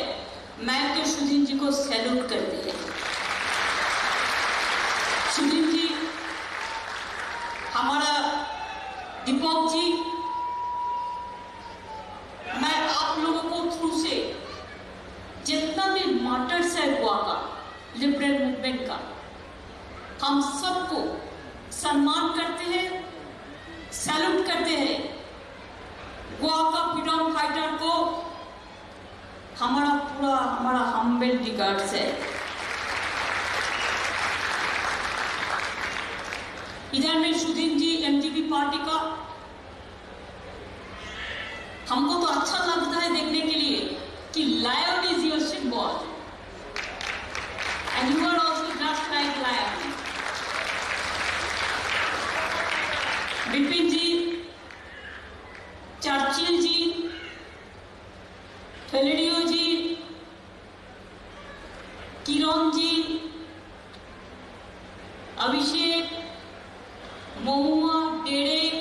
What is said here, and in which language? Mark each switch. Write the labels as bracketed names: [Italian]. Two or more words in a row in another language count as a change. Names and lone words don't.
[Hindi] मैं तो सुदीन जी को सैल्यूट करती है. सुदीन जी, हमारा दीपक जी, मैं आप लोगों को थ्रू से जितना भी मार्टर्स है गोवा का, [English] liberal movement [Hindi] का, हम सबको सम्मान करते हैं, सैल्यूट करते हैं. गोवा का [English] freedom fighter [Hindi] को हमारा [English] humble regards [Hindi] है. इधर में सुदीन जी एमजीपी पार्टी का, हमको तो अच्छा लगता है देखने के लिए कि [English] lion is your symbol and you are also just like lion. [Hindi] बिपिन जी, चर्चिल जी, फेलिडियो जी, किरण जी, अभिषेक, महुआ, डेरे,